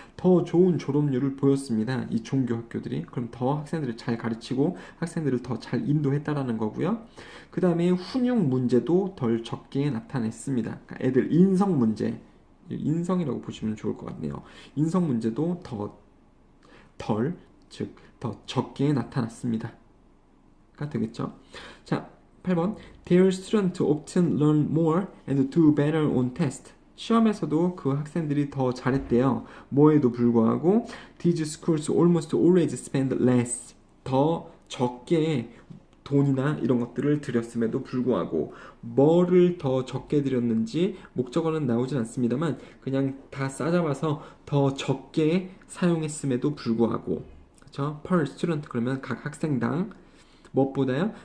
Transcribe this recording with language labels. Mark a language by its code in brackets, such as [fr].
[ko] 더 좋은 졸업률을 보였습니다. 이 종교 학교들이. 그럼 더 학생들을 잘 가르치고 학생들을 더 잘 인도했다라는 거고요. 그 다음에 훈육 문제도 덜 적게 나타냈습니다. 그러니까 애들 인성 문제, 인성이라고 보시면 좋을 것 같네요. 인성 문제도 즉, 더 적게 나타났습니다. 가 되겠죠. 자, 8번. [en] Their students often learn more and do better on test. [ko] 시험에서도 그 학생들이 더 잘했대요. 뭐에도 불구하고 [en] these schools almost always spend less. [ko] 더 적게 돈이나 이런 것들을 들였음에도 불구하고, 뭐를 더 적게 들였는지 목적어는 나오진 않습니다만 그냥 다 싸잡아서 더 적게 사용했음에도 불구하고, 그렇죠? Per student 그러면 각 학생당, 무엇보다요?